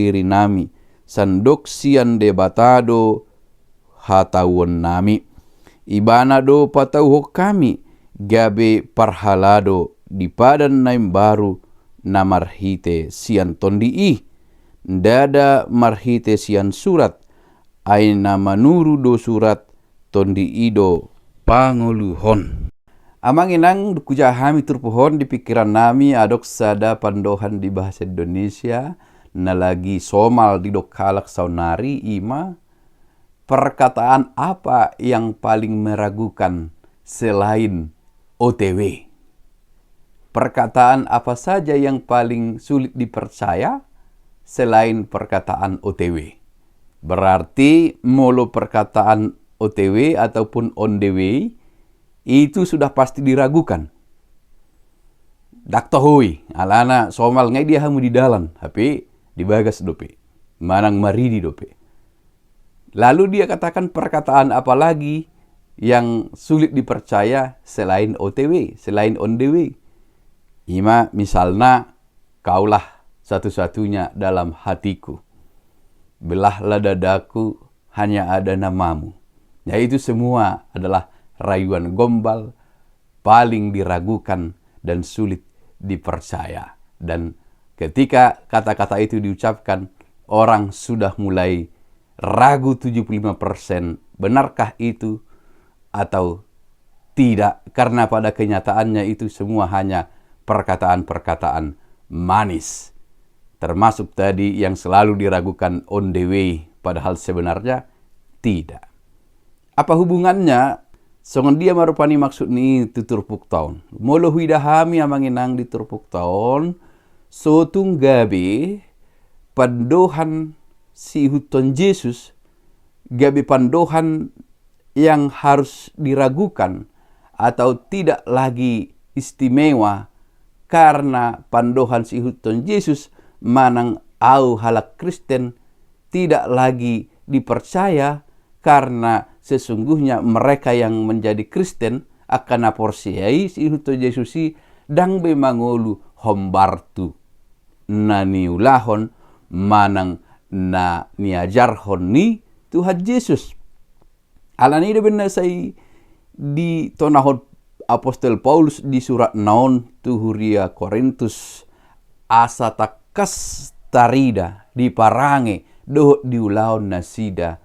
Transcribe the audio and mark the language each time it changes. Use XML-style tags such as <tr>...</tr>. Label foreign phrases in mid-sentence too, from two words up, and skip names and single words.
<bbc>diri nami sandok sian debatado hatawon nami ibana do patauho kami gabe parhalado di padan naim baru na marhite sian tondii dada marhite sian surat aina manuru do surat tondii do pangoluhon. Amang inang kujahami turpuhon di pikiran nami adok sada pandohan di bahasa Indonesia na lagi somal di dokalak saunari ima</bbc> <id>perkataan apa yang paling meragukan selain OTW. Perkataan apa saja yang paling sulit dipercaya selain perkataan OTW. Berarti molo perkataan OTW ataupun</id> <en>on the way</en> <id>itu sudah pasti diragukan.</id> <bbc>Dak tahui, alana somal ngai dia hamu di dalan, tapi dibagas dope. Manang maridi dope.</bbc> <id>Lalu dia katakan perkataan apa lagi yang sulit dipercaya selain OTW, selain</id> <en>on the way.</en> <id>Ima misalnya kaulah satu-satunya dalam hatiku. Belahlah dadaku hanya ada namamu. Ya itu semua adalah rayuan gombal, paling diragukan dan sulit dipercaya. Dan ketika kata-kata itu diucapkan, orang sudah mulai ragu 75%, benarkah itu atau tidak? Karena pada kenyataannya itu semua hanya perkataan-perkataan manis. Termasuk tadi yang selalu diragukan</id> <en>on the way,</en> <id>padahal sebenarnya tidak. Apa hubungannya?</id> <bbc>Songon dia marupani maksud ni tu turpuk taon. Molo huidahami amanginang di turpuk taon. Sotung gabe pandohan si huton Yesus. Gabe pandohan</bbc> <id>yang harus diragukan atau tidak lagi istimewa. Karena</id> <bbc>pandohan si huton Yesus manang au halak Kristen</bbc> <id>tidak lagi dipercaya. Karena sesungguhnya mereka yang menjadi Kristen akan</id> <bbc>aporsiai si huto Yesusi dang be mangolu hombartu na niulahon manang na niajarhon ni Tuhan Yesus. Alani de benar say di tonahon Apostel Paulus di surat naon tu huria Korintus asa takas tarida di parange doh diulaon nasida.</bbc>